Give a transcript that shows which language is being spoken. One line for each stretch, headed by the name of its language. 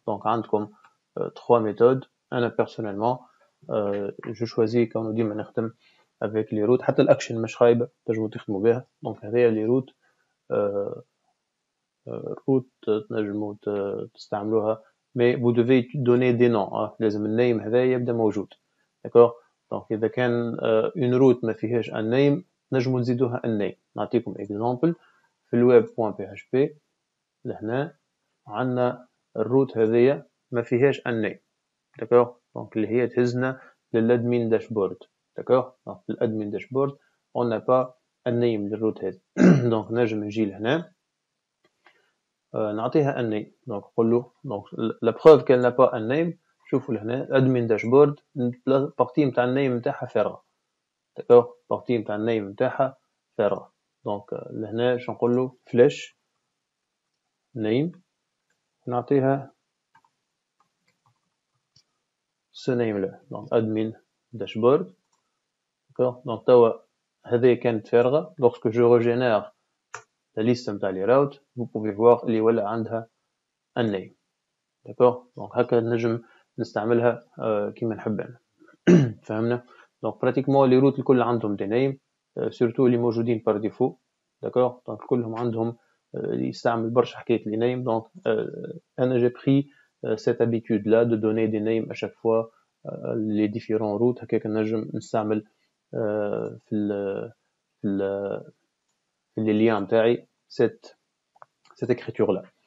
French: donc
Arabic: عندكم
French: 3 méthodes.
Arabic: انا
French: personnellement je choisis quand on dit
Arabic: ما نخدم
French: avec les routes.
Arabic: حتى الاكشن مش خايبه تنجموا تخدموا بها.
French: donc
Arabic: هذه
French: les routes route
Arabic: تنجموا تستعملوها
French: mais vous devez donner des noms.
Arabic: لازم النيم هذا يبدا موجود. d'accord, donc اذا كان
French: une route
Arabic: ما فيهاش
French: un name
Arabic: نجموا نزيدوها النيم. نعطيكم اكزامبل في الweb.php لهنا عندنا الروت هذيا ما فيهاش النيم. d'accord, donc اللي هي تهزنا للادمين داشبورد. d'accord, donc في الادمين داشبورد
French: on n'a pas
Arabic: النيم للروت هذه. donc نجم نجي لهنا نعطيها النيم.
French: donc نقول له donc la preuve qu'elle n'a pas un name.
Arabic: شوفوا لهنا admin dashboard البارتي نتاع النيم نتاعها فارغه. d'accord, البارتي نتاع النيم نتاعها فارغه. donc لهنا باش نقول له flash name نعطيها
French: ce name là. donc admin dashboard.
Arabic: d'accord, donc توا هذه كانت فارغه.
French: lorsque je régénère la liste
Arabic: نتاع
French: les routes vous pouvez voir
Arabic: اللي ولا عندها
French: un name.
Arabic: d'accord, donc هكا نجم نستعملها كيما نحب انا. فهمنا.
French: donc pratiquement les routes
Arabic: الكل عندهم
French: des names surtout
Arabic: اللي موجودين
French: par défaut.
Arabic: d'accord, donc كلهم عندهم يستعمل برشا حكاية
French: les names. donc
Arabic: انا
French: j'ai pris cette habitude là de donner des names à chaque fois les différents routes.
Arabic: هكاك نجم نستعمل في
French: les liens
Arabic: نتاعي
French: cette écriture là.